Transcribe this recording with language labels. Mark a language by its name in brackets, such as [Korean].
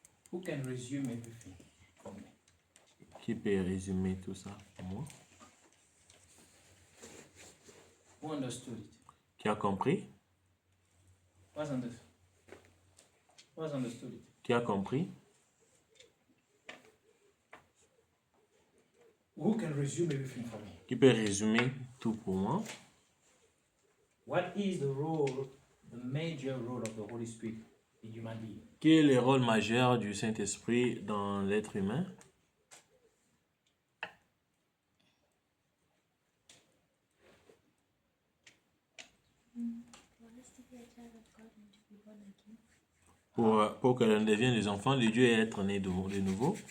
[English] Who can resume everything for me? [French] Qui peut résumer tout ça pour moi? [English] Who understood it? [French] Qui a compris? [English] Who's understood it? [French] Qui a compris? [English] Who can resume everything for me? [French] Qui peut résumer tout pour moi? [English] What is the role, the major role of the Holy Spirit in human being? [French] Quel est le rôle majeur du Saint-Esprit dans l'être humain? [English] For us to be a child of God and to be born again. [French] Pour que l'on devienne des enfants de Dieu et être né de nouveau.